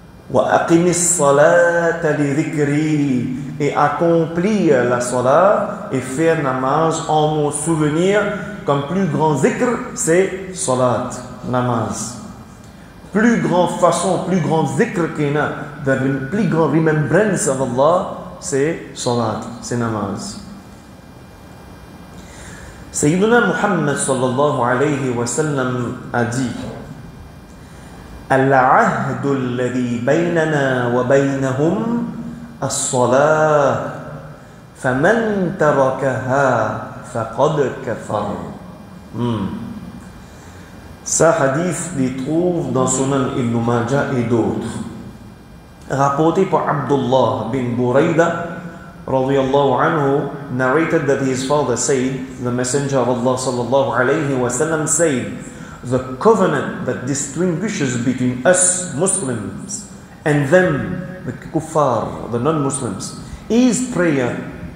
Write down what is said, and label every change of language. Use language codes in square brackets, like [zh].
[ar] Wa aqimis salata li dhikri, [fr] et accomplir la salat et faire namaz en mon souvenir. Comme plus grand zikr, c'est salat, namaz. Plus grande façon, plus grand zikr qu'il y a, plus grand [en] remembrance of Allah, [fr] c'est salat, c'est namaz. Sayyiduna Muhammad sallallahu alayhi wa sallam a dit: [ar] العهد الذي بيننا وبينهم الصلاة فمن تركها فقد كفر. [fr] Ce hadith les trouve dans Sunan Ibn Majah et d'autres. Rapporté par [en] Abdullah bin Burayda radiyallahu anhu, narrated that his father said, the messenger of Allah sallallahu alayhi wa sallam said, the covenant that distinguishes between us Muslims and them, the kuffar, the non-Muslims, is prayer.